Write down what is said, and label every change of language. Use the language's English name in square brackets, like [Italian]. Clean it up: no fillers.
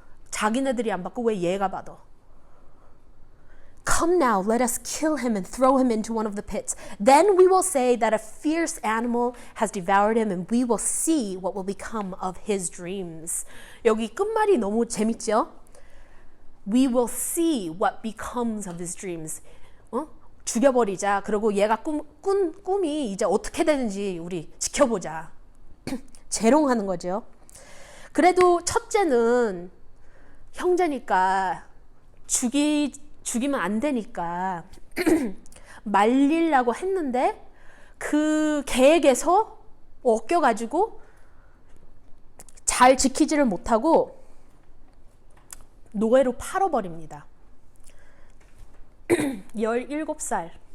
[Korean] 자기네들이 안 받고 왜 얘가 받아? [English] Come now, let us kill him and throw him into one of the pits. Then we will say that a fierce animal has devoured him and we will see what will become of his dreams. [Korean] 여기 끝말이 너무 재밌죠? [English] We will see what becomes of his dreams. [Korean] 죽여버리자. 그리고 얘가 꿈이 이제 어떻게 되는지 우리 지켜보자. 재롱하는 거죠. 그래도 첫째는 형제니까 죽이면 안 되니까 말리려고 했는데 그 계획에서 엮여가지고 잘 지키지를 못하고 노예로 팔아버립니다. 17살.